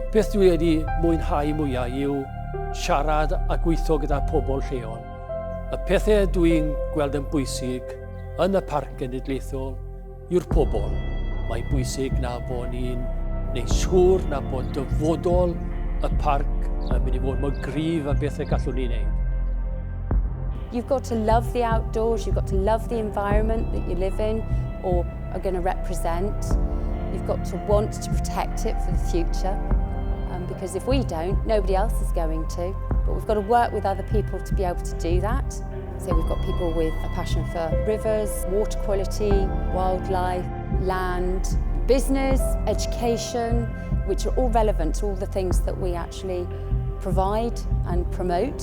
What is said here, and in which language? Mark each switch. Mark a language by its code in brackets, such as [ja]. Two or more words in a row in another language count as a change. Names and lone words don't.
[cy] Beth dwi wedi mwynhau mwyaf yw siarad a gweithio gyda pobl lleol. Y pethau dwi'n gweld yn bwysig yn y Parc Cenedlaethol yw'r pobl. Mae'n bwysig na bod ni'n gwneud siŵr na bod dyfodol y parc yn mynd i fod mor gryf a bethau gallwn ni wneud. [en] You've got to love the outdoors, you've got to love the environment that you live in or are going to represent. You've got to want to protect it for the future, because if we don't, nobody else is going to. But we've got to work with other people to be able to do that. So we've got people with a passion for rivers, water quality, wildlife, land, business, education, which are all relevant to all the things that we actually provide and promote.